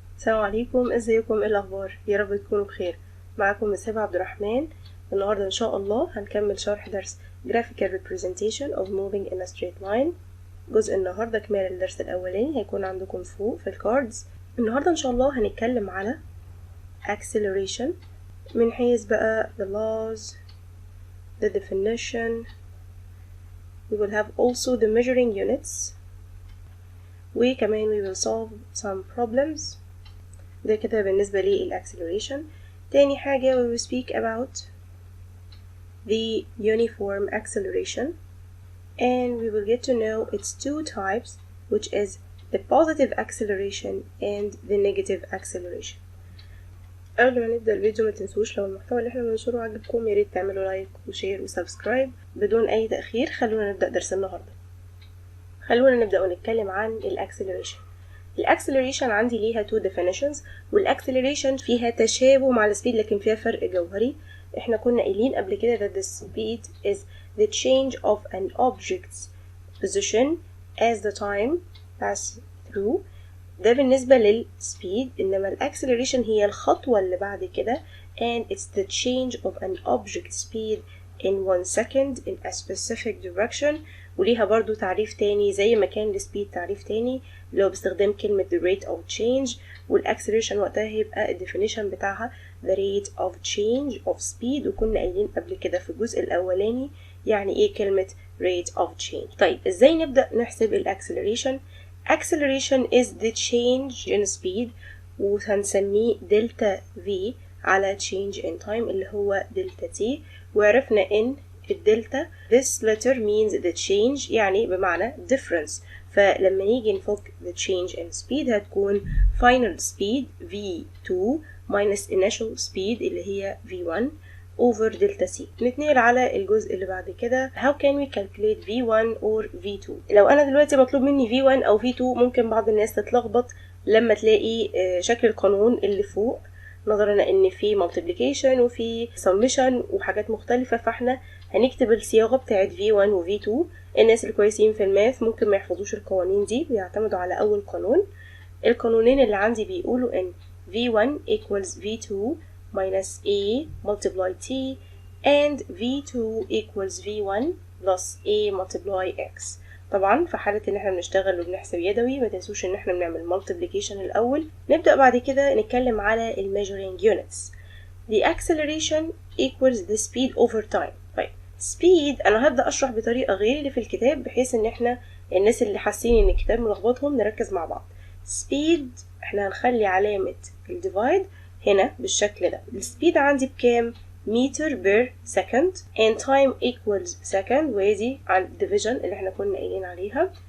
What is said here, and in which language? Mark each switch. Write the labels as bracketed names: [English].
[Arabic] السلام عليكم، ازيكم؟ ايه الاخبار؟ يا رب تكونوا بخير. معاكم مس هبة عبد الرحمن. النهارده ان شاء الله هنكمل شرح درس [English] graphical representation of moving in a straight line. [Arabic] جزء النهارده كمال الدرس الاولاني هيكون عندكم فوق في الكاردز. النهارده ان شاء الله هنتكلم على acceleration من حيث بقى [English] the laws, the definition. We will have also the measuring units, وكمان we will solve some problems. [Arabic] ده كده بالنسبة للacceleration. تاني حاجة [English] we will speak about the uniform acceleration, and we will get to know its two types, which is the positive acceleration and the negative acceleration. [Arabic] قبل ما نبدأ الفيديو ما تنسوش لو المحتوى اللي احنا بننشره عجبكم ياريت تعملوا لايك وشير وسبسكرايب. بدون اي تأخير خلونا نبدأ درس النهاردة. خلونا نبدأ ونتكلم عن الاكسلريشن. الاكسلريشن عندي ليها [English] two definitions، [Arabic] والاكسلريشن فيها تشابه مع السبيد لكن فيها فرق جوهري. احنا كنا قايلين قبل كده [English] that the speed is the change of an object's position as the time pass through. [Arabic] ده بالنسبة للسبيد، انما الاكسلريشن هي الخطوة اللي بعد كده [English] and it's the change of an object's speed in 1 second in a specific direction. [Arabic] وليها برضو تعريف تاني زي ما كان للسبيد تعريف تاني اللي هو باستخدام كلمة [English] the rate of change، [Arabic] والاكسلريشن وقتها هيبقى الديفينيشن بتاعها [English] the rate of change of speed. [Arabic] وكنا قايلين قبل كده في الجزء الاولاني يعني ايه كلمة rate of change. طيب ازاي نبدأ نحسب الاكسلريشن؟ [English] acceleration is the change in speed، [Arabic] وهنسميه دلتا v على [English] change in time [Arabic] اللي هو دلتا t. وعرفنا ان الدلتا [English] this letter means the change [Arabic] يعني بمعنى difference، فلما نيجي نفك [English] the change in speed [Arabic] هتكون [English] final speed v2 minus initial speed [Arabic] اللي هي v1 over delta c. نتنقل على الجزء اللي بعد كده [English] how can we calculate v1 or v2. [Arabic] لو انا دلوقتي مطلوب مني v1 او v2 ممكن بعض الناس تتلخبط لما تلاقي شكل القانون اللي فوق، نظرا ان في multiplication وفي summation وحاجات مختلفة، فاحنا هنكتب الصياغة بتاعت v1 و v2. الناس الكويسين في الماث ممكن ما يحفظوش القوانين دي ويعتمدوا على اول قانون. القانونين اللي عندي بيقولوا ان [English] v1 equals v2 minus a multiply t and v2 equals v1 plus a multiply x. [Arabic] طبعا في حالة ان احنا بنشتغل وبنحسب يدوي ما تنسوش ان احنا بنعمل multiplication الاول. نبدأ بعد كده نتكلم على measuring units. [English] the acceleration equals the speed over time. [Arabic] طيب speed انا هبدأ اشرح بطريقة غير اللي في الكتاب بحيث ان احنا الناس اللي حاسين ان الكتاب ملخبطهم نركز مع بعض. speed احنا هنخلي علامة الديفايد هنا بالشكل ده. السبيد عندي بكام؟ متر بير سكند and time equals second، ودي على division اللي احنا كنا قايلين عليها.